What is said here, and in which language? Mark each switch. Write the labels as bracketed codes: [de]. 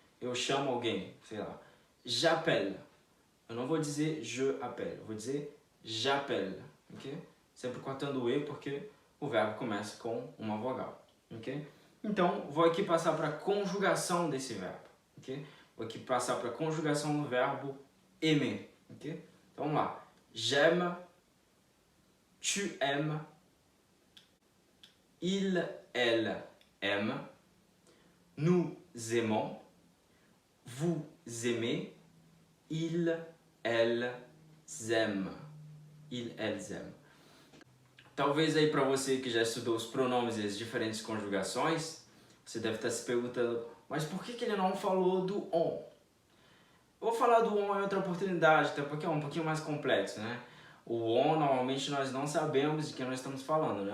[pt] Eu chamo alguém, sei lá. [fr] J'appelle. [pt] Eu não vou dizer je appelle, eu vou dizer j'appelle. Okay? Sempre cortando o e porque o verbo começa com uma vogal. Okay? Então vou aqui passar para a conjugação desse verbo. Okay? Vou aqui passar para a conjugação do verbo aimer. Okay? Então vamos lá. [fr] J'aime, tu aimes, il, elle aime, nous aimons, vous aimez, ils, elles aiment. elles aiment. [pt] Talvez aí para você que já estudou os pronomes e as diferentes conjugações, você deve estar se perguntando, mas por que ele não falou do on? Eu vou falar do on em outra oportunidade, até porque é um pouquinho mais complexo, né? O on, normalmente, nós não sabemos de quem nós estamos falando, né?